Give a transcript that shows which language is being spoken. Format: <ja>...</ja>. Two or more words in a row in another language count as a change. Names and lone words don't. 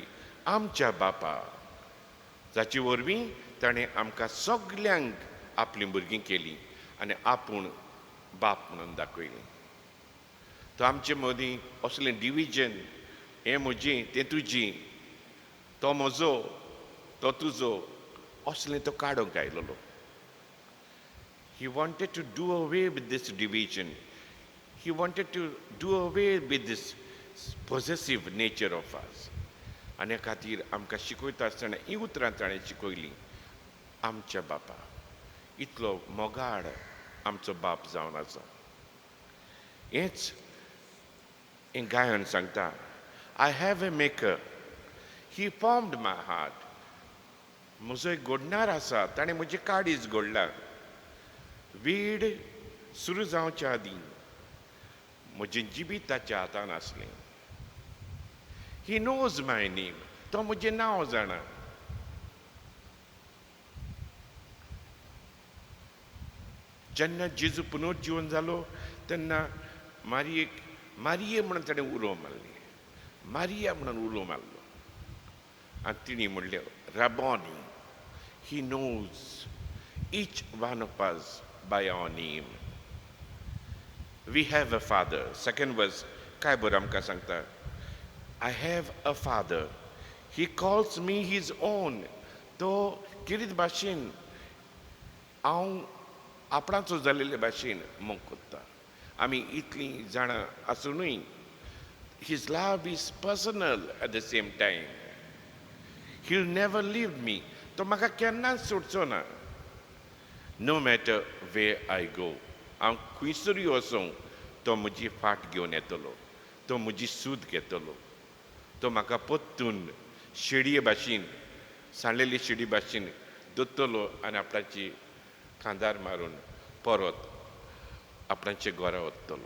<kok>आमच्या बापा, जाचे वरवीं ताणें आमकां सगल्यांक आपलीं भुरगीं केलीं आनी आपूण बाप म्हणून दाखयलें. तो आमचे मदीं असलें डिविजन, हें म्हजें तें तुजें, तो म्हजो तो तुजो, असलें तो काडूंक आयलोलो.</kok> <en>He wanted to do away with this division. He wanted to do away with this possessive nature of us.</en> <kok>आनी ह्या खातीर आमकां शिकयता आसतना हीं उतरां ताणें शिकयलीं. आमच्या बापा, इतलो मोगाळ आमचो बाप जावन आसा. हेंच हें गायन सांगता.</kok> <en>I have a maker. He formed my heart.</en> <kok>म्हजो एक घडणार आसा, ताणें म्हजें काळीज घडलां. वेड सुरू जावच्या आदीं म्हजें जिबीत ताच्या हातान आसलें.</kok> <en>He knows my name.</en> <kok>तो म्हजें नांव जाणा. जेन्ना जेजू पुनर्जीवन जालो तेन्ना मारिये म्हणून ताणें उलो मारली. मारिया म्हणून उलो मारलो आनी तिणी म्हणलें राबोनी.</kok> <en>He knows each one of us by our name. We have a father. Second verse,</en> <kok>काय बरं आमकां सांगता.</kok> <en>I have a father. He calls me his own.</en> <kok>तो किरीत भाशेन हांव आपणाचो जालेले भाशेन मोग कोत्ता. आमी इतलीं जाणां आसुनूय</kok> <en>his love is personal at the same time. He'll never leave me.</en> <kok>तो म्हाका केन्नाच सोडचो ना.</kok> <en>No matter where I go.</en> <kok>हांव खंयसरूय वचूं तो म्हजी फाट घेवन येतलो. तो म्हजी सूद घेतलो. तो म्हाका पोत्तून शेडये भाशेन, सांडलेली शेडी भाशेन दोत्तलो आनी आपणाची खांदार मारून परत आपणाचे घरा वतलो.</kok>